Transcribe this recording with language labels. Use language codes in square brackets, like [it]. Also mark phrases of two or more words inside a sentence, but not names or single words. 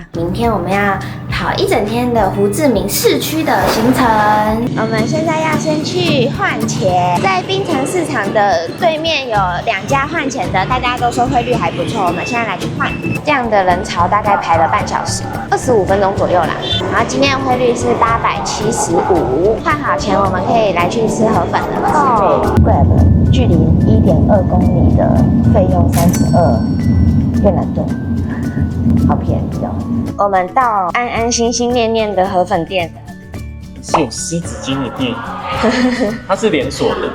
[zh] 明天我們要跑一整天的胡志明市區的行程，我們現在要先去換錢，在檳城市場的對面有2家換錢的，大家都說匯率還不錯，我們現在來去換。這樣的人潮大概排了半小時，25分鐘左右啦。然後今天的匯率是875，換好錢我們可以來去吃河粉了。Grab 距離1.2公里的費用32越南盾，好便宜哦。我們到安安心心念念的河粉店，是有濕紙巾的店，它是連鎖的。